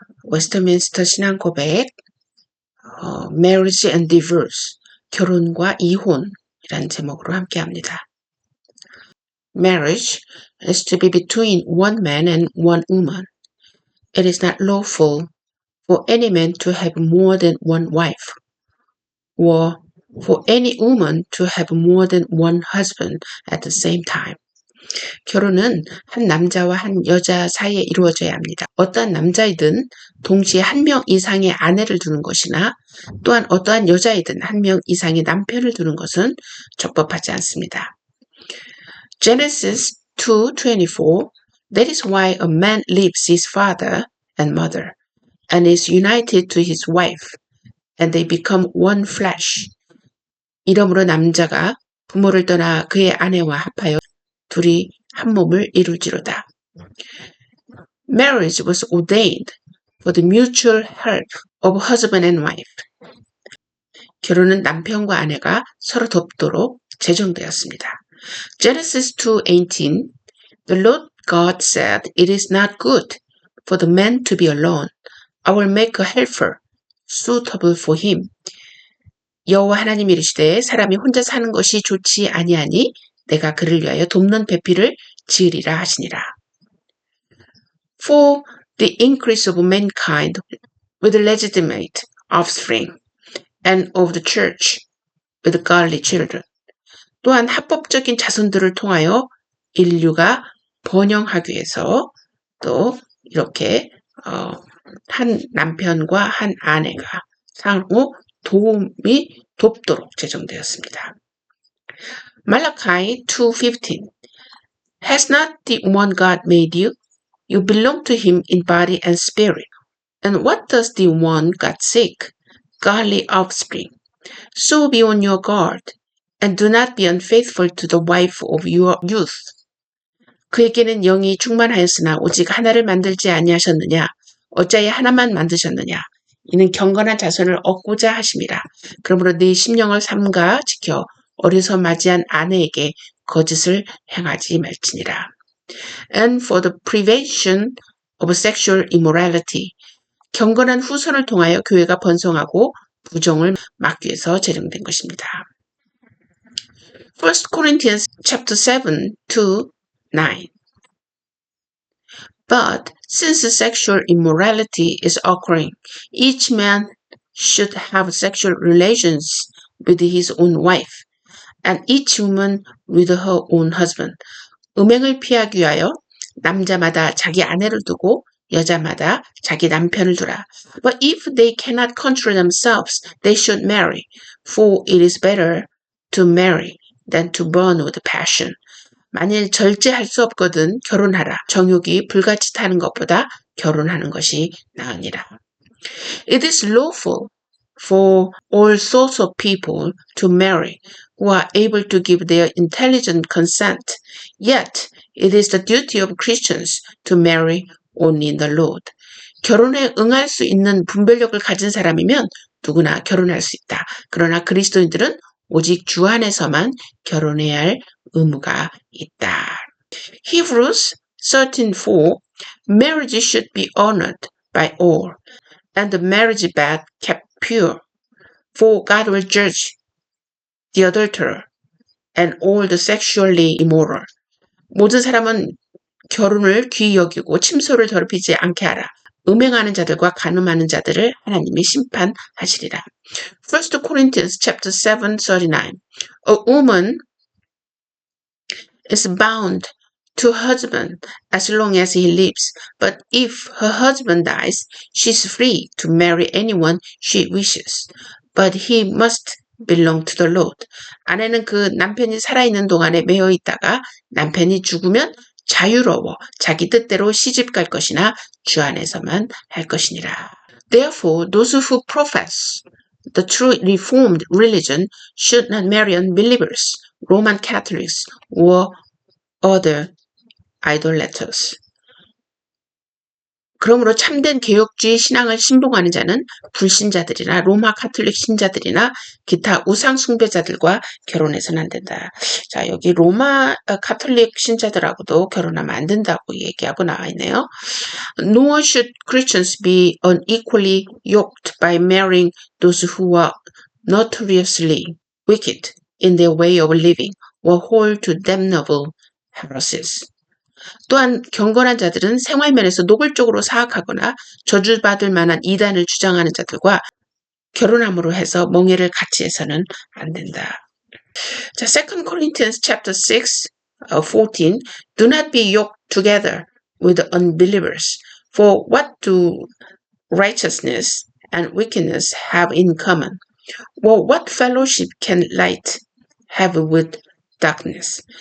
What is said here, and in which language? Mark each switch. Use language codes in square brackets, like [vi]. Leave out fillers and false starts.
[ko] 웨스트민스터 신앙 고백, [en] Marriage and Divorce, [ko] 결혼과 이혼이라는 제목으로 함께합니다. [en] Marriage is to be between one man and one woman. It is not lawful for any man to have more than one wife, or for any woman to have more than one husband at the same time. [ko] 결혼은 한 남자와 한 여자 사이에 이루어져야 합니다. 어떠한 남자이든 동시에 한 명 이상의 아내를 두는 것이나 또한 어떠한 여자이든 한 명 이상의 남편을 두는 것은 적법하지 않습니다. [en] Genesis 2:24 That is why a man leaves his father and mother and is united to his wife and they become one flesh. [ko] 이러므로 남자가 부모를 떠나 그의 아내와 합하여 둘이 한 몸을 이룰지로다. [en] Marriage was ordained for the mutual help of husband and wife. [ko] 결혼은 남편과 아내가 서로 돕도록 제정되었습니다. [en] Genesis 2:18 The Lord God said, It is not good for the man to be alone. I will make a helper suitable for him. [ko] 여호와 하나님이 이르시되 사람이 혼자 사는 것이 좋지 아니하니 내가 그를 위하여 돕는 배필을 지으리라 하시니라. [en] For the increase of mankind with legitimate offspring and of the church with godly children. [ko] 또한 합법적인 자손들을 통하여 인류가 번영하기 위해서 또 이렇게 한 남편과 한 아내가 상호 돕도록 제정되었습니다. [en] Malachi 2:15 Has not the one God made you? You belong to him in body and spirit. And what does the one God seek? Godly offspring. So be on your guard, and do not be unfaithful to the wife of your youth. [ko] 그에게는 영이 충만하였으나 오직 하나를 만들지 아니하셨느냐? 어찌하여 하나만 만드셨느냐? 이는 경건한 자손을 얻고자 하심이라. 그러므로 네 심령을 삼가 지켜 어려서 맞이한 아내에게 거짓을 행하지 말지니라. [en] And for the prevention of sexual immorality. [ko] 경건한 후손을 통하여 교회가 번성하고 부정을 막기 위해서 제정된 것입니다. [en] 1 Corinthians chapter 7:9 But since sexual immorality is occurring, each man should have sexual relations with his own wife, and each woman with her own husband. [ko] 음행을 피하기 위하여 남자마다 자기 아내를 두고 여자마다 자기 남편을 두라. [en] But if they cannot control themselves, they should marry, for it is better to marry than to burn with passion. [ko] 만일 절제할 수 없거든 결혼하라. 정욕이 불같이 타는 것보다 결혼하는 것이 나으니라. [en] It is lawful for all sorts of people to marry who are able to give their intelligent consent. Yet it is the duty of Christians to marry only in the Lord. [ko] 결혼에 응할 수 있는 분별력을 가진 사람이면 누구나 결혼할 수 있다. 그러나 그리스도인들은 오직 주 안에서만 결혼해야 할 의무가 있다. [en] Hebrews 13:4 Marriage should be honored by all, and the marriage bed kept pure, for God will judge the adulterer and all the sexually immoral. [ko] 모든 사람은 결혼을 귀히 여기고 침소를 더럽히지 않게 하라. 음행하는 자들과 간음하는 자들을 하나님이 심판하시리라. [en] 1 Corinthians chapter 7:39 A woman is bound to her husband as long as he lives, but if her husband dies, she is free to marry anyone she wishes, but he must belong to the Lord. [ko] 아내는 그 남편이 살아있는 동안에 매여 있다가 남편이 죽으면 자유로워 자기 뜻대로 시집갈 것이나 주 안에서만 할 것이니라. [en] Therefore, those who profess the true Reformed religion should not marry unbelievers, Roman Catholics, or other idolaters. [ko] 그러므로 참된 개혁주의 신앙을 신봉하는 자는 불신자들이나 로마 가톨릭 신자들이나 기타 우상 숭배자들과 결혼해서는 안 된다. 자, 여기 로마 가톨릭 신자들하고도 결혼하면 안 된다고 얘기하고 나와 있네요. [en] Nor should Christians be unequally yoked by marrying those who are notoriously wicked in their way of living or hold to damnable heresies. [ko] 또한 경건한 자들은 생활면에서 노골적으로 사악하거나 저주받을 만한 이단을 주장하는 자들과 결혼함으로 해서 멍해를 같이 해서는 안 된다. [en] 자, 2 Corinthians chapter 6, 14. Do not be yoked together with unbelievers. For what do righteousness and wickedness have in common? Well, what fellowship can light have with darkness?